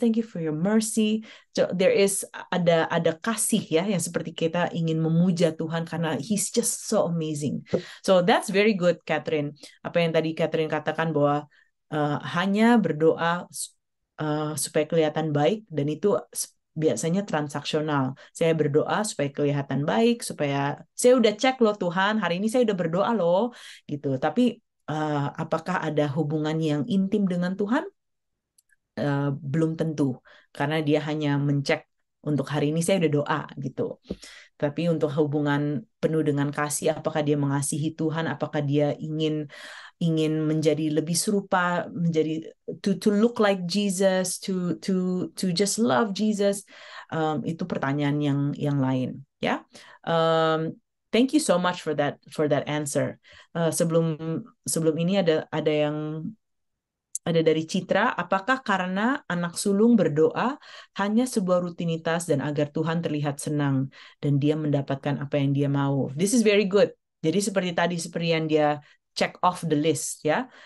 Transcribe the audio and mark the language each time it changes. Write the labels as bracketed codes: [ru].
[en] Thank you for your mercy. So there is [id] ada kasih ya, yang seperti kita ingin memuja Tuhan karena [en] he's just so amazing. So that's very good, Catherine. [id] Apa yang tadi Catherine katakan bahwa hanya berdoa supaya kelihatan baik, dan itu biasanya transaksional. Saya berdoa supaya kelihatan baik, supaya saya udah cek loh Tuhan, hari ini saya udah berdoa loh, gitu. Tapi apakah ada hubungan yang intim dengan Tuhan? Belum tentu, karena dia hanya mencek untuk hari ini saya udah doa, gitu. Tapi untuk hubungan penuh dengan kasih, apakah dia mengasihi Tuhan, apakah dia ingin menjadi lebih serupa, menjadi [en] to look like Jesus, to just love Jesus, [id] itu pertanyaan yang lain, ya. [en] Thank you so much for that answer. [id] Sebelum ini ada dari Citra, apakah karena anak sulung berdoa hanya sebuah rutinitas dan agar Tuhan terlihat senang dan dia mendapatkan apa yang dia mau? [en] This is very good. [id] Jadi seperti yang dia [en] check off the list, [id] ya.